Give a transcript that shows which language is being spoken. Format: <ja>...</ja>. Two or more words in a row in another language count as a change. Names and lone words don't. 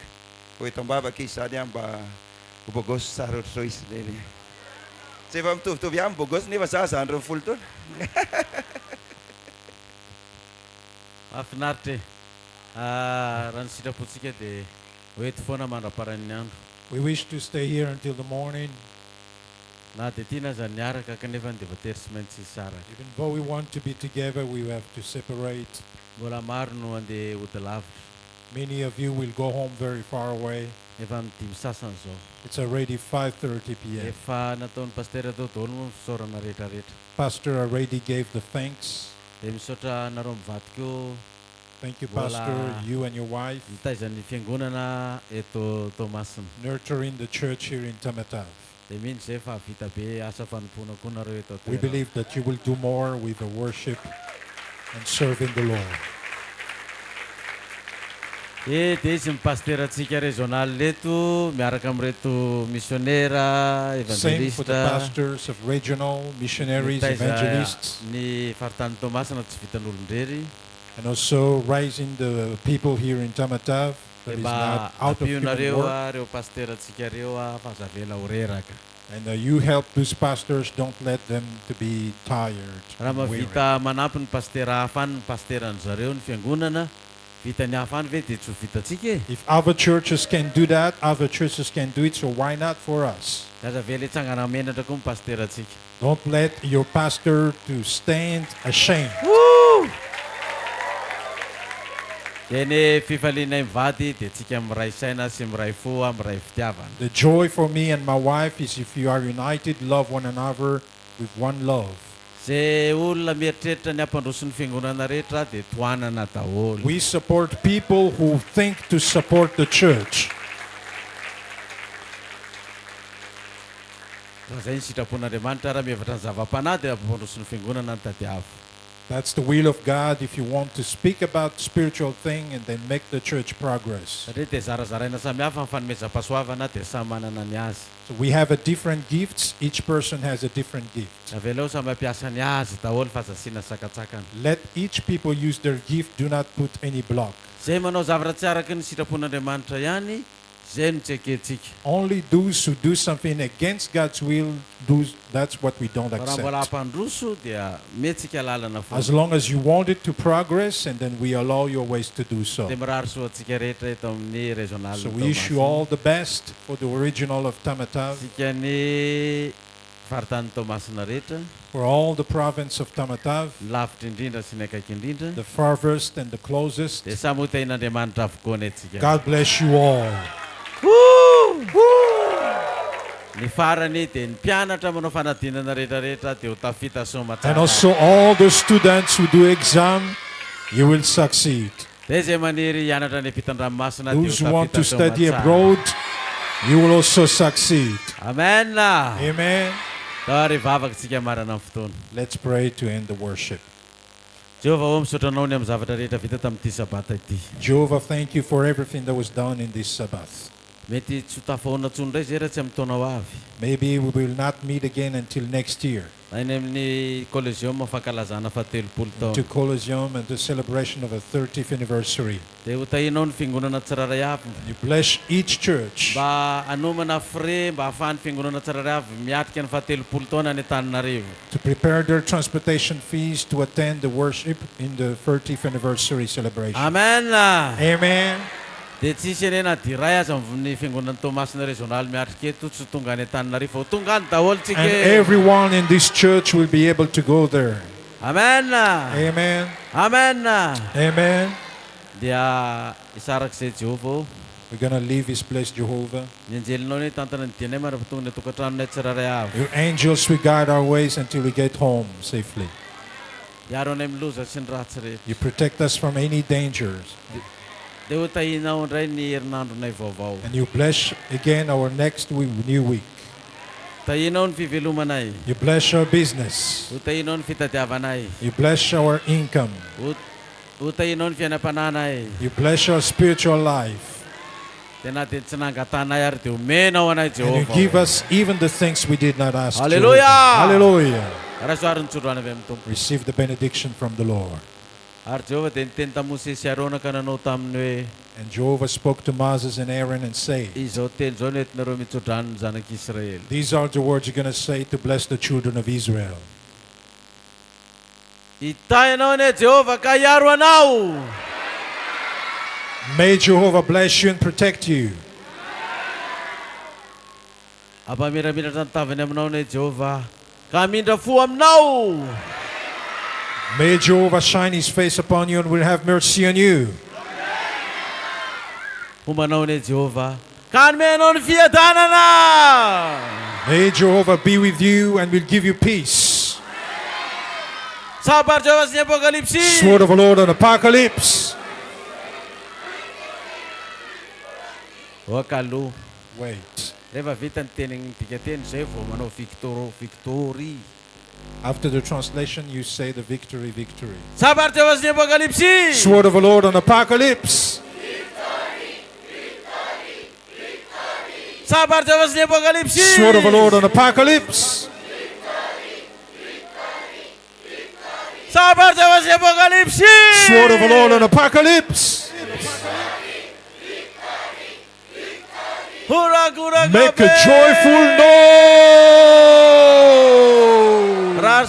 <mg>Ho eto ambavaka izy zany mba ho bogosy tsara ohatr'izao izy. Tsy efa mitovitovy ihany bogosy nefa za zandro ny folo taona. Afinaritra e. Raha ny sitrapontsika dia hoety foana mandraparan'ny andro.</mg> <en>We wish to stay here until the morning.</en> <mg>Na dia tiana aza niaraka kanefa dia voatery tsy maintsy hisaraka.</mg> <en>Even though we want to be together, we have to separate.</en> <mg>Mbola maro no andeha hody lavitra.</mg> <en>Many of you will go home very far away.</en> <mg>Efa midimy sasany zao.</mg> <en>It's already 5:30 p.m.</en> <mg>Efa nataon'ny pasteur tao daholo moa ny fisaorana rehetrarehetra.</mg> <en>Pastor already gave the thanks.</en> <mg>Dia misaotra nareo mivadika eo.</mg> <en>Thank you, Pastor, you and your wife.</en> <mg>Nitaizan'ny fiangonana eto Tomasina.</mg> <en>Nurturing the church here in Tamatave.</en> <mg>Dia mino zay fa vita be asa fanompoana koa nareo eto.</mg> <en>We believe that you will do more with the worship and serving the Lord.</en> <mg>Dia izy ny pasterantsika régional eto miaraka amin'ireto missionnaire,</mg> <en>Same for the evangelista. pastors of regional, missionaries, evangelists.</en> <mg>Ny faritany Tomasina tsy vitan'olon-drery.</mg> <en>And also raising the people here in Tamatave that is not out of human work.</en> <mg>Reo pasterantsika reo fa zavela ho reraka.</mg> <en>And you help those pastors, don't let them to be tired.</en> <mg>Raha</mg> <en>and weary.</en> <mg>mavita manampy ny pastera hafa any ny pasteran zareo ny fiangonana, vita ny hafa any ve dia tsy ho vitatsika e?</mg> <en>If other churches can do that, other churches can do it, so why not for us?</en> <mg>Aza vela hitsangana menatra koa ny pasteratsika.</mg> <en>Don't let your pastor to stand ashamed.</en> <mg>Dia ny fifalianay mivady dia tsika miray saina sy miray fo, miray fitiavana.</mg> <en>The joy for me and my wife is if you are united, love one another with one love.</en> <mg>Zay olona mieritreritra ny ampandroso ny fiangonana rehetra dia toanana daholo.</mg> <en>We support people who think to support the church.</en> <mg>Raha zay ny sitrapon'Andriamanitra raha mihevatra ny zava-panahy dia ampandroso ny fiangonana ny tadiavo.</mg> <en>That's the will of God if you want to speak about spiritual thing and then make the church progress.</en> <mg>Satria dia zarazaraina samihafa ny fanomezam-pahasoavana dia samy manana ny azy.</mg> <en>So we have a different gifts. Each person has a different gift.</en> <mg>Avelao samy mampiasa ny azy daholo fa zasiana sakatsakana.</mg> <en>Let each people use their gift. Do not put any block.</en> <mg>Zay manao zavatra tsy araky ny sitrapon'Andriamanitra ihany, zay no tsy ekentsika.</mg> <en>Only those who do something against God's will, that's what we don't</en> <mg>Raha mbola</mg> <en>accept.</en> <mg>hampandroso dia metsika lalana foana.</mg> <en>As long as you want it to progress, and then we allow your ways to do so.</en> <mg>Dia mirary soantsika rehetra eto amin'ny regional.</mg> <en>So we wish you all the best for the original of Tamatave,</en> <mg>Tsika ny faritany Tomasina rehetra,</mg> <en>for all the province of Tamatave,</en> <mg>lavitra indrindra sy ny akaiky indrindra.</mg> <en>the farthest and the closest.</en> <mg>Dia samy ho tain'Andriamanitra avokoa ny antsika.</mg> <en>God bless you all.</en> <mg>Ny farany dia ny mpianatra manao fanadinana rehetrarehetra dia ho tafita somatsara.</mg> <en>And also all the students who do exam, you will succeed.</en> <mg>Dia zay maniry hianatra ny ampitan-dranomasina dia ho</mg> <en>Those who want to</en> <mg>tafita</mg> <en>study</en> <mg>somatsara.</mg> <en>abroad, you will also succeed. Amen. Amen.</en> <mg>Tary vavaka tsika marana amin'ny fotoana.</mg> <en>Let's pray to end the worship.</en> <mg>Jehovah ho misaotra anao ny amin'ny zavatra rehetra vita tamin'ity sabata ity.</mg> <en>Jehovah, thank you for everything that was done in this Sabbath.</en> <mg>Mety tsy ho tafahoana tsony indray zay raha tsy amin'ny taonao avy.</mg> <en>Maybe we will not meet again until next year.</en> <mg>Na eny amin'ny Collegium fankalazana fahatelopolo</mg> <en>To</en> <mg>taona.</mg> <en>Colosseum and the celebration of a 30th anniversary.</en> <mg>Dia ho tahinao ny fiangonana tsiraray avy.</mg> <en>You bless each church.</en> <mg>Mba anomana frais mba ahafahan'ny fiangonana tsiraray avy miatrika ny fahatelopolo taona any Antananarivo.</mg> <en>To prepare their transportation fees to attend the worship in the 30th anniversary celebration. Amen. Amen.</en> <mg>Dia tsisy enena diray aza amin'ny fiangonana Tomasina régional miatrika eto tsy tonga any Antananarivo. Tonga any daholo tsika.</mg> <en>And everyone in this church will be able to go there. Amen. Amen. Amen. Amen.</en> <mg>Dia isarak'izay Jehovah.</mg> <en>We're going to leave this place, Jehovah.</en> <mg>Ny anjelinao ny tantana ny dianay marapatonga ny tokantranonay tsiraray avy.</mg> <en>Your angels will guide our ways until we get home safely.</en> <mg>Iaro anay amin'ny loza sy ny ratsy rehetra.</mg> <en>You protect us from any dangers.</en> <mg>Dia ho tahinao indray ny herinandronay vaovao.</mg> <en>And you bless again our next new week.</en> <mg>Tahinao ny fivelomanay.</mg> <en>You bless our business.</en> <mg>Ho tahinao ny fitadiavanay.</mg> <en>You bless our income.</en> <mg>Ho tahinao ny fiainam-pananay.</mg> <en>You bless our spiritual life.</en> <mg>Dia na dia tsy nangatanay ary dia omenao anay</mg> <en>And you Jehovah. give us even the things we did not ask. Hallelujah. Jehovah. Hallelujah.</en> <mg>Rasoary ny tsodroany avy amin'ny tompo.</mg> <en>Receive the benediction from the Lord.</en> <mg>Ary Jehovah dia niteny tamin'ny Mose sy Arona ka nanao taminy hoe</mg> <en>And Jehovah spoke to Moses and Aaron and said,</en> <mg>izao teny izao no entinareo mitsodrano ny zanak'Israely.</mg> <en>these are the words you're going to say to bless the children of Israel.</en> <mg>Itainao anie Jehovah ka hiaro anao.</mg> <en>May Jehovah bless you and protect you.</en> <mg>Ampamiramiratra ny tavany aminao anie Jehovah ka hamindra fo aminao.</mg> <en>May Jehovah shine his face upon you and will have mercy on you.</en> <mg>Hombanao anie Jehovah ka hanomenao ny fiadanana.</mg> <en>May Jehovah be with you and will give you peace.</en> <mg>Sabar Jehovah sy ny Apocalypse.</mg> <en>Sword of the Lord on Apocalypse.</en> <mg>Wakalo.</mg> <en>Wait.</en> <mg>Rehefa vita ny teniny dikateny zay vao manao victory.</mg> <en>After the translation, you say the victory, victory.</en> <mg>Sabar Jehovah sy ny Apocalypse.</mg> <en>Sword of the Lord on Apocalypse.</en> <mg>Sabar Jehovah sy ny Apocalypse.</mg> <en>Sword of the Lord on Apocalypse.</en> <mg>Sabar Jehovah sy ny Apocalypse.</mg> <en>Sword of the Lord on Apocalypse. Make a joyful noise.</en>